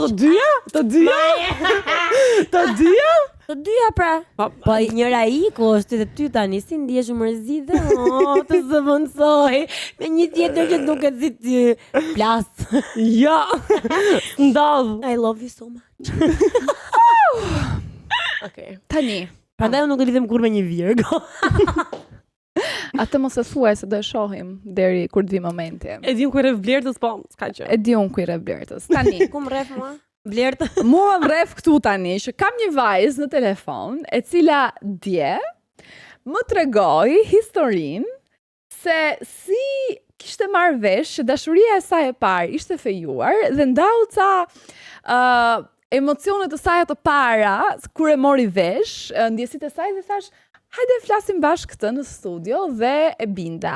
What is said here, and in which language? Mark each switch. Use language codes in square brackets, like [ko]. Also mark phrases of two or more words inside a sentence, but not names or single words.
[sq] Po të dyja? Të dyja? Të dyja? Të dyja pra. Po njëra iku është edhe ty tani, si ndihesh mërzitë? Të zëvendësoj. Me një tjetër që duket si ty. Plas. Ja. Ndodh. [en] I love you so much. [sq] Okej. Tani. Prandaj unë nuk do lidhem kur me një Virgo. Atë mos e thuaj se do e shohim deri kur të vi momenti. E di unë ku rref Vlertës, po s'ka gjë. E di unë ku rref Vlertës. Tani. Ku më rref mua? Vlertë. Mua më rref këtu tani që kam një vajzë në telefon e cila dje më tregoi historinë se si kishte marrë vesh që dashuria e saj e parë ishte fejuar dhe ndau ca emocionet të saj të para kur e mori vesh, ndjesitë e saj dhe thash hajde flasim bashkë këtë në studio dhe e binda.